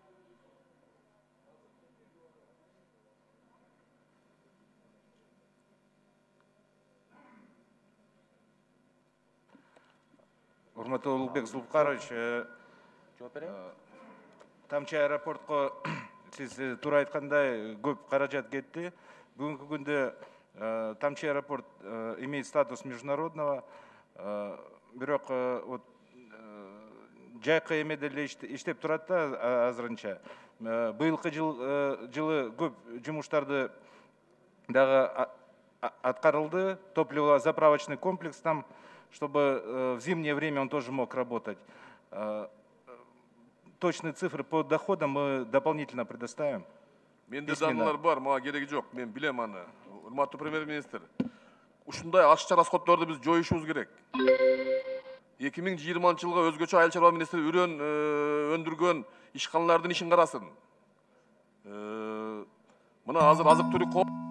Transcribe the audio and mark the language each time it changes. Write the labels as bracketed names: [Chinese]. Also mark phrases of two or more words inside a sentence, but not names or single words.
[Kyrgyz] Урматтуу Улукбек Зулпукарович, Тамчы аэропортко сиз туура айткандай көп каражат кетти. Бүгүнкү күндө [Russian] Тамчы аэропорт имеет статус международного, [Kyrgyz] бирок вот жайкы эмеде эле иштеп турат да азырынча. Быйылкы жылы көп жумуштарды дагы аткарылды. [Russian] Топливо-заправочный комплекс там, чтобы в зимнее время он тоже мог работать. Точные цифры по доходам мы дополнительно предоставим. [Kyrgyz] Менде данныйлар бар, мага кереги жок. Мен билем аны. Урматтуу премьер-министр, ушундай ашча расходдорду биз жоюшубуз керек. 2020 жылга өзгөчө айыл чарба министри үрөн өндүргөн ишканалардын ишин карасын. Мына азыр азык-түлүк